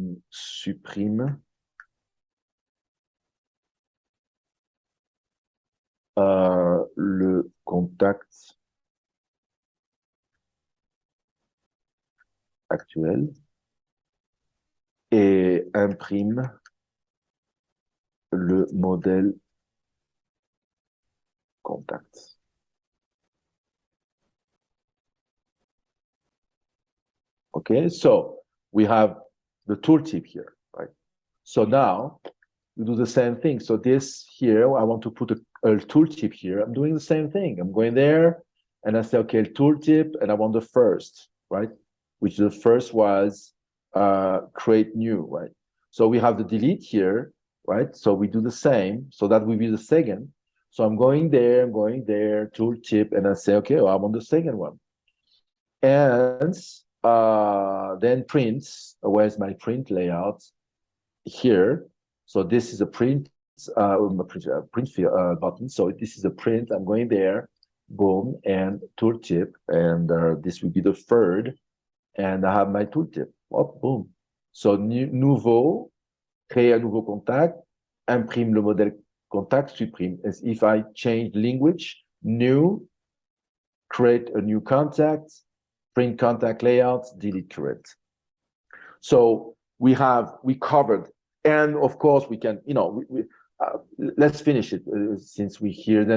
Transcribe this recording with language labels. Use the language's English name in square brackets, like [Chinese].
[French] Supprime le contact actuel et imprime le modèle contact. [English] Okay, so we have the tooltip here, right? So now we do the same thing. So this here, I want to put a tooltip here. I'm doing the same thing. I'm going there and I say, okay, tooltip, and I want the first, right? Which the first was create new, right? So we have the delete here, right? So we do the same. So that will be the second. So I'm going there, tooltip, and I say, okay, well, I want the second one. And then prints, where's my print layout? Here. So this is a print button. So this is a print. I'm going there, boom, and tooltip, and this will be the third. And I have my tooltip. Oh, boom. [French] So nouveau, créer un nouveau contact, imprime le modèle contact, supprime. [English] As if I change language, new, create a new contact, print contact layouts, delete current. So we covered, and of course we can, let's finish it since we're here.